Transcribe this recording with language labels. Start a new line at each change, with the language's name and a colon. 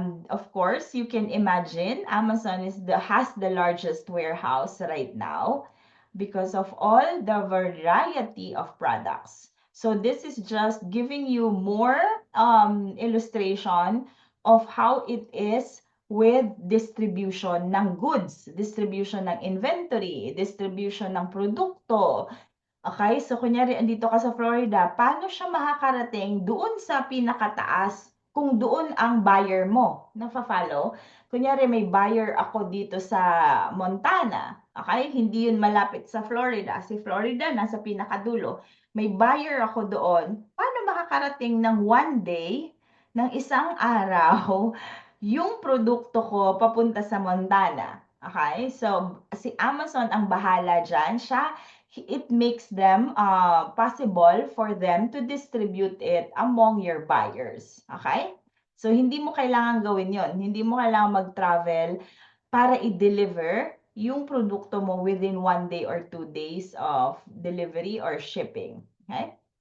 English: Of course, you can imagine Amazon has the largest warehouse right now because of all the variety of products. So this is just giving you more illustration of how it is with distribution ng goods, distribution ng inventory,
Filipino: distribution ng produkto. Okay, so kunyari andito ka sa Florida, paano siya makakarating doon sa pinakataas kung doon ang buyer mo? Nafa-follow? Kunyari may buyer ako dito sa Montana, okay? Hindi yun malapit sa Florida. Si Florida nasa pinakadulo. May buyer ako doon. Paano makakarating ng one day, ng isang araw, yung produkto ko papunta sa Montana? Okay? So, si Amazon ang bahala dyan.
English: It makes them possible for them to distribute it among your buyers.
Filipino: Okay? So, hindi mo kailangan gawin yon. Hindi mo kailangan mag-travel para i-deliver yung produkto mo
English: within 1 day or 2 days of delivery or shipping.
Filipino: Okay?